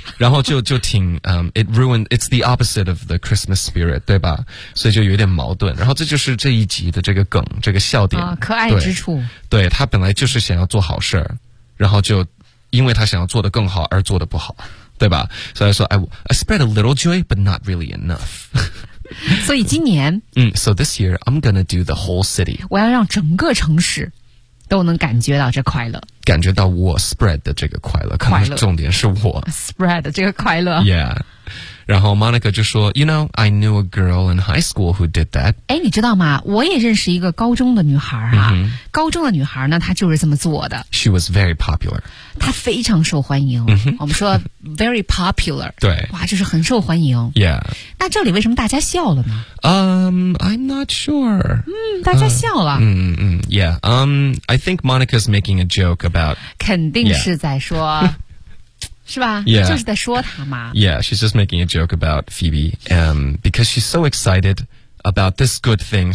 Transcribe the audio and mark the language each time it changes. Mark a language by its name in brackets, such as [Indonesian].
[Chinese] 然后就挺 [English] it ruined it's the opposite of the Christmas spirit， [Chinese] 对吧？所以就有点矛盾，然后这就是这一集的这个梗，这个笑点、可爱之处。对，他本来就是想要做好事，然后就因为他想要做得更好而做得不好。对吧？所以说 [English] I spread a little joy but not really enough [Chinese] 所以今年 [English] So this year I'm gonna do the whole city， [Chinese] 我要让整个城市都能感觉到这快乐，感觉到我 spread 的这个快乐，可能重点是我 spread 的这个快乐。 [English] Yeah， [Chinese] 然后 [English] Monica [Chinese] 就说 [English] You know I knew a girl in high school who did that。 [Chinese] 哎，你知道吗，我也认识一个高中的女孩啊。 Mm-hmm. 高中的女孩呢，她就是这么做的。 [English] She was very popular， [Chinese] 她非常受欢迎。Mm-hmm. 我们说 [English] very popular， [Chinese] 对，哇，就是很受欢迎。 [English] Yeah， [Chinese] 那这里为什么大家笑了呢？ [English] I'm not sure。 [Chinese] 大家笑了。 [English] Yeah， I think Monica's making a joke about， [Chinese] 肯定是在说、 [English] yeah. [Chinese] 是吧？ [English] Yeah. [Chinese] 就是在说他嘛。 [English] Yeah, she's just making a joke about Phoebe, because she's so excited about this good thing.